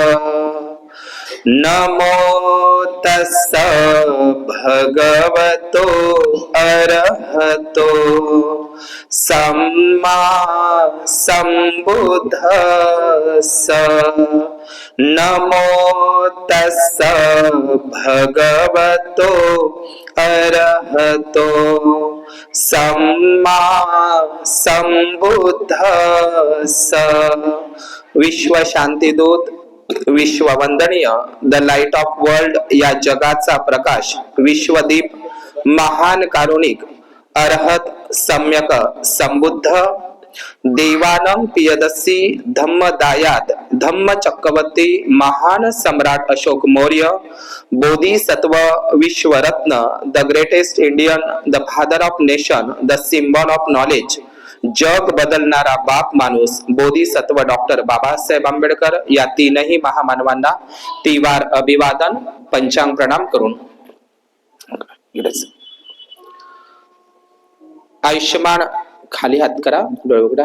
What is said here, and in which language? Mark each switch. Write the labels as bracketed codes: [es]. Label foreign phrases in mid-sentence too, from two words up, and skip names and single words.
[pi] नमो तस्स भगवतो अरहतो सम्मा सम्बुद्धस्स। नमो तस्स भगवतो अरहतो सम्मा सम्बुद्धस्स। [mr] विश्व शांतिदूत, विश्व वंदनीय, [en] the light of world [mr] या जगाचा प्रकाश, विश्वदीप, महान कारुणिक, अरहत, सम्यक संबुद्ध, देवानं पियदसी धम्मदायात धम्म चक्रवर्ती, महान सम्राट अशोक मौर्य, बोधिसत्व, विश्वरत्न, [en] the greatest Indian, the father of nation, the symbol of knowledge, [mr] जग बदलणारा बाप माणूस, बोधिसत्व डॉक्टर बाबासाहेब आंबेडकर या तीनही महामानवांना तिवार अभिवादन, पंचांग प्रणाम करून आयुष्यमान, खाली हात करा, डोळे उघडा।